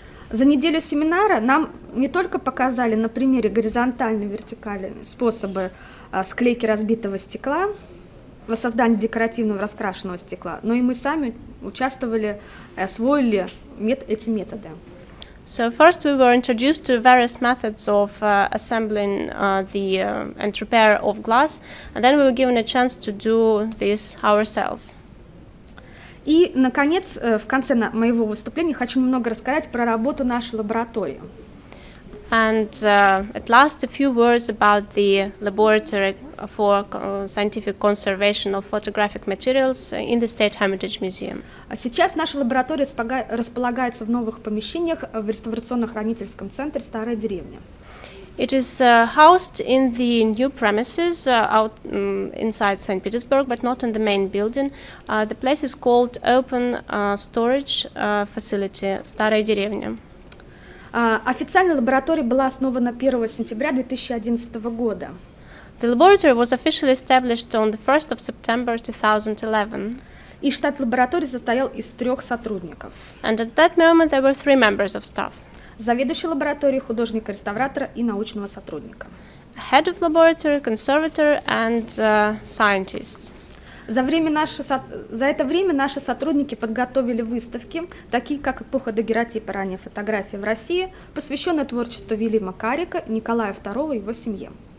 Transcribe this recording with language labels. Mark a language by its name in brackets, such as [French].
[Russian] За неделю семинара нам не только показали на примере горизонтальной и вертикальной способы склейки разбитого стекла, воссоздании декоративного раскрашенного стекла, но и мы сами участвовали, освоили эти методы. [English] So first we were introduced to various methods of assembling and repair of glass, and then we were given a chance to do this ourselves. [Russian] И, наконец, в конце моего выступления хочу немного рассказать про работу нашей лаборатории. [English] And at last, a few words about the laboratory for scientific conservation of photographic materials in the State Hermitage Museum. [Russian] Сейчас наша лаборатория располагается в новых помещениях в реставрационно-хранительском центре «Старая деревня». [English] It is housed in the new premises inside St. Petersburg, but not in the main building. The place is called Open Storage Facility «Старая деревня». [Russian] Официально лаборатория была основана 1 сентября 2011 года. [English] The laboratory was officially established on the 1st of September 2011. [Russian] И штат лаборатории состоял из 3 сотрудников. [English] And at that moment there were 3 members of staff. [Russian] Заведующий лабораторией, художника-реставратора и научного сотрудника. [English] Head of laboratory, conservator and scientist. [Russian] За это время наши сотрудники подготовили выставки, такие как «Эпоха дагеротипа. Ранняя фотография в России», посвященная творчеству Вильяма Карика, Николая II и его семье.